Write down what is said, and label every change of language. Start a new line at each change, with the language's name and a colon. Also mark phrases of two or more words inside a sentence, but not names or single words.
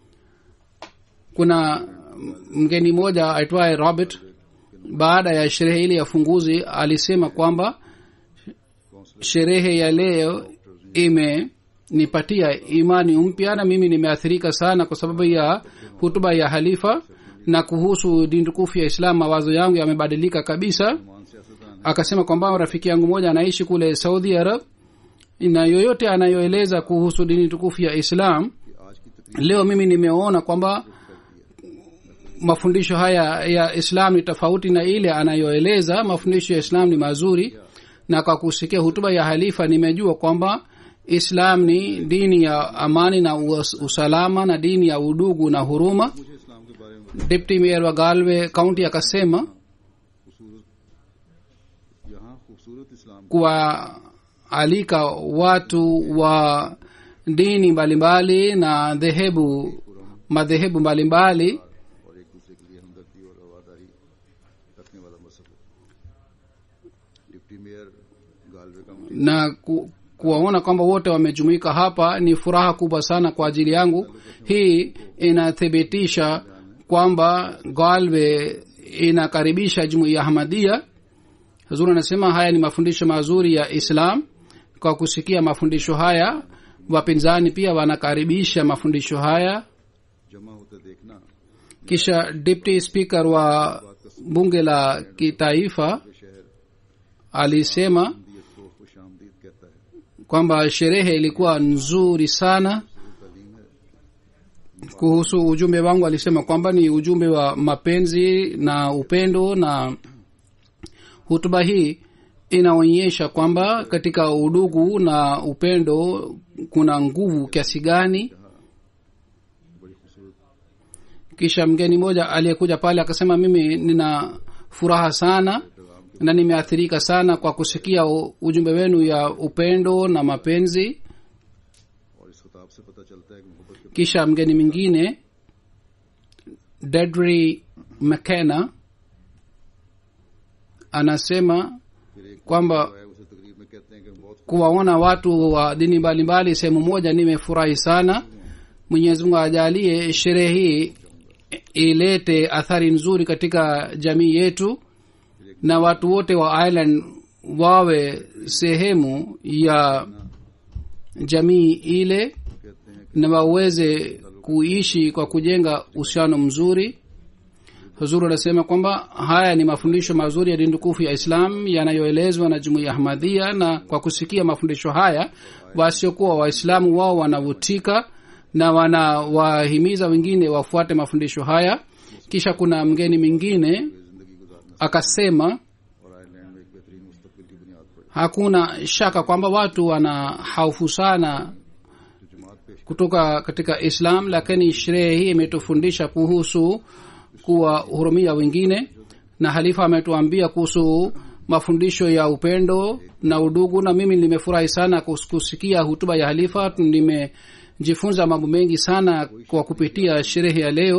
Swahili: Kuna mgeni mmoja aitwaye Robert, baada ya sherehe ile ya funguzi, alisema kwamba sherehe ya leo imenipatia imani mpya, na mimi nimeathirika sana kwa sababu ya hutuba ya halifa, na kuhusu dini tukufu ya Islam mawazo yangu yamebadilika kabisa.
Urdu: مان سیاستدان
Swahili: Akasema kwamba rafiki yangu mmoja anaishi kule Saudi Arab, na yoyote anayoeleza kuhusu dini tukufu ya Islam,
Urdu: کہ آج کی تقریر
Swahili: leo mimi nimeona kwamba mafundisho haya ya Islam ni tofauti na ile anayoeleza. Mafundisho ya Islam ni mazuri, na kwa kusikia hutuba ya halifa nimejua kwamba Islam ni dini ya amani na usalama, na dini ya udugu na huruma.
Urdu: مجھے اسلام کے بارے میں
English: Deputy Mayor
Swahili: wa Galway County akasema
Urdu: خوبصورت یہاں خوبصورت اسلام
Swahili: kuwaalika watu wa dini mbalimbali na madhehebu mbalimbali
Urdu: اور ایک دوسرے کے لیے ہمدردی اور رواداری رکھنے والا مذہب ہے.
English: deputy mayor
Urdu: گالوے کا
Swahili: na kuwaona kwamba wote wamejumuika hapa ni furaha kubwa sana kwa ajili yangu. Hii inathibitisha kwamba galve inakaribisha jumuiya ya ahmadia. Hazur anasema haya ni mafundisho mazuri ya Islam. Kwa kusikia mafundisho haya, wapinzani pia wanakaribisha mafundisho haya.
Urdu: جمع ہوتے دیکھنا
Swahili: Kisha
English: deputy speaker
Swahili: wa bunge la kitaifa
Urdu: शहर
Swahili: alisema
Urdu: دیت کو خوش آمدید کہتا ہے.
Swahili: kwamba sherehe ilikuwa nzuri sana.
Urdu: تعلیم ہے
Swahili: Kuhusu ujumbe wangu alisema kwamba ni ujumbe wa mapenzi na upendo, na hutuba hii inaonyesha kwamba katika udugu na upendo kuna nguvu kiasi gani.
Urdu: بڑی خوبصورت
Swahili: Kisha mgeni mmoja aliyekuja pale akasema, mimi nina furaha sana na nimeathirika sana kwa kusikia ujumbe wenu ya upendo na mapenzi.
Urdu: اور اس خطاب سے پتا چلتا ہے کہ محبت کے
Swahili: Kisha mgeni mwingine Dedry McKenna anasema
Urdu: پھر ایک
Swahili: kwamba
Urdu: ہے اسے تقریب میں کہتے ہیں کہ بہت
Swahili: kuwaona watu wa dini mbalimbali sehemu moja nimefurahi sana. Mwenyezi Mungu ajalie sherehe hii ilete athari nzuri katika jamii yetu, na watu wote wa Ireland wawe sehemu ya jamii ile
Urdu: کہتے ہیں
Swahili: na waweze kuishi kwa kujenga uhusiano mzuri. Huzuru anasema kwamba haya ni mafundisho mazuri ya dini tukufu ya Islam yanayoelezwa na jumuiya ya Ahmadiyya, na kwa kusikia mafundisho haya wasiokuwa Waislamu wao wanavutika na wanawahimiza wengine wafuate mafundisho haya. Kisha kuna mgeni mwingine
Urdu: زندگی گزارنا
Swahili: akasema
Urdu: اور آئرلینڈ میں ایک بہترین مستقبل کی بنیاد پڑی.
Swahili: hakuna shaka kwamba watu wana haufu sana
Urdu: جو جماعت پیش
Swahili: kutoka katika Islam, lakini sherehe hii imetufundisha kuhusu kuwahurumia wengine, na halifa ametuambia kuhusu mafundisho ya upendo na udugu, na mimi nimefurahi sana kusikia hutuba ya halifa. Nimejifunza mambo mengi sana kwa kupitia sherehe ya leo.